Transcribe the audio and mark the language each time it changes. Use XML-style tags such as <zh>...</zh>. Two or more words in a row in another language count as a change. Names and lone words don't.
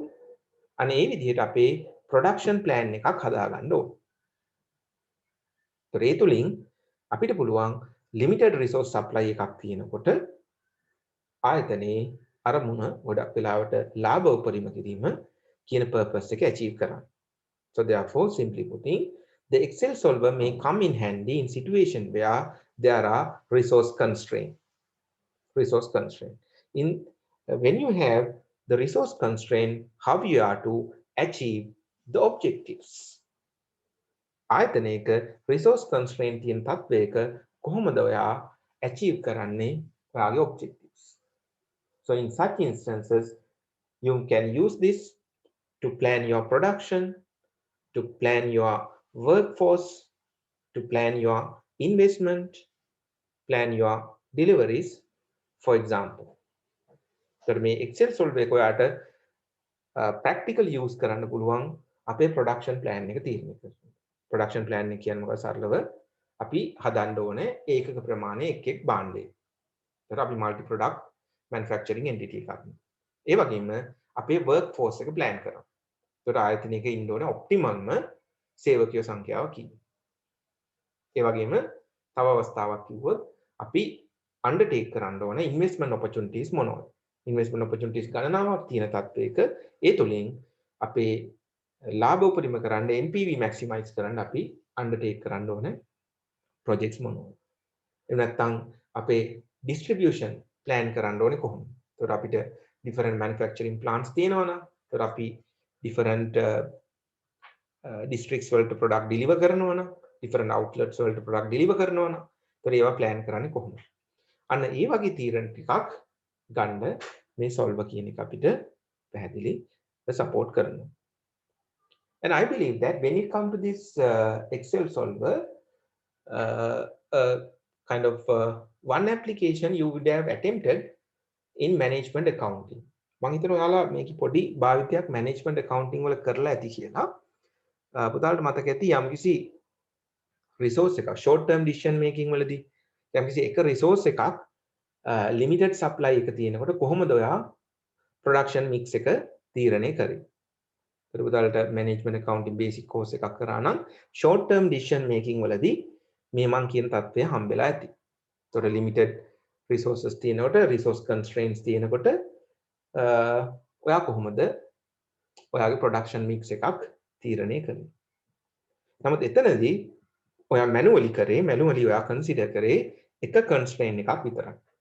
<si>අනේ ඒ විදිහට අපේ</si> <en>production plan</en> <si>එකක් හදාගන්න ඕනේ. ඒ තුලින් අපිට පුළුවන්</si> <en>limited resource supply</en> <si>එකක් තියෙනකොට ආයතනයේ අරමුණ ගොඩක් වෙලාවට ලාභ උපරිම කිරීම කියන purpose එක achieve කරන්න.</si> <en>So therefore, simply putting, the Excel solver may come in handy in situation where there are resource constraint. When you have the resource constraint, how you are to achieve the objectives.</en> <si>ආයතනයක</si> <en>resource constraint</en> <si>තියෙන තත්වයක කොහොමද ඔයා achieve කරන්නේ ඔයාගේ objectives.</si> <en>So in such instances, you can use this to plan your production, to plan your workforce, to plan your investment, plan your deliveries, for example.</en> <si>So මේ</si> <en>Excel solver</en> <si>එක ඔයාට</si> <en>practical use</en> <si>කරන්න පුළුවන් අපේ</si> <en>production plan</en> <si>එක තීරණය කරන්න.</si> <en>Production plan</en> <si>එක කියන්නේ මොකක්ද සරලව අපි හදන්න ඕනේ ඒකක ප්‍රමාණය එක් භාණ්ඩේ. ඒකට අපි</si> <en>multi product manufacturing entity</en> <si>එකක්. ඒ වගේම අපේ</si> <en>work force</en> <si>එක plan කරනවා. ඒකට ආයතනයක ඉන්න ඕනේ ඔප්ටිමම්ම සේවකයෝ සංඛ්‍යාව කීයද. ඒ වගේම තව අවස්ථාවක් කිව්වොත් අපි undertake කරන්න ඕනේ</si> <en>investment opportunities</en> <si>මොනවද?</si> <en>investment opportunities</en> <si>ගණනාවක් තියෙන තත්ත්වයක ඒ තුලින් අපේ ලාභ උපරිම කරන්න</si> <en>NPV maximize</en> <si>කරන්න අපි undertake කරන්න ඕනේ projects මොනවද? එහෙම නැත්නම් අපේ</si> <en>distribution plan</en> <si>කරන්න ඕනේ කොහොමද? ඒකට අපිට</si> <en>different manufacturing plants</en> <si>තියෙනවා නම් ඒකට අපි</si> <en>different districts</en> <si>වලට</si> <en>product deliver</en> <si>කරනවා නම්</si> <en>different outlets</en> <si>වලට</si> <en>product deliver</en> <si>කරනවා නම් ඒතර ඒවා plan කරන්නේ කොහොමද? අන්න ඒ වගේ තීරණ ටිකක් ගන්න මේ solver කියන එක අපිට පැහැදිලි support කරනවා.</si> <en>And I believe that when it comes to this Excel solver, kind of one application you would have attempted in management accounting.</en> <si>මම හිතනවා ඔයාලා මේකේ පොඩි භාවිතයක්</si> <en>management accounting</en> <si>වල කරලා ඇති කියලා. පුතාලට මතක ඇති යම්කිසි resource එකක්</si> <en>short term decision making</en> <si>වලදී යම්කිසි එක resource එකක්</si> <en>limited supply</en> <si>එක තියෙනකොට කොහොමද ඔයා</si> <en>production mix</en> <si>එක තීරණය කරේ? ඒකට පුතාලට</si> <en>management accounting basic course</en> <si>එකක් කරා නම්</si> <en>short term decision making</en> <si>වලදී මේ මං කියන தත්ත්වය හම්බෙලා ඇති. ඒතකොට</si> <en>limited resources</en> <si>තියෙනකොට</si> <en>resource constraints</en> <si>තියෙනකොට ඔයා කොහොමද ඔයාගේ</si> <en>production mix</en> <si>එකක් තීරණය කරන්නේ? නමුත් එතනදී ඔයා manually ඔයා consider කරේ එක constraint එකක් විතරයි.</si>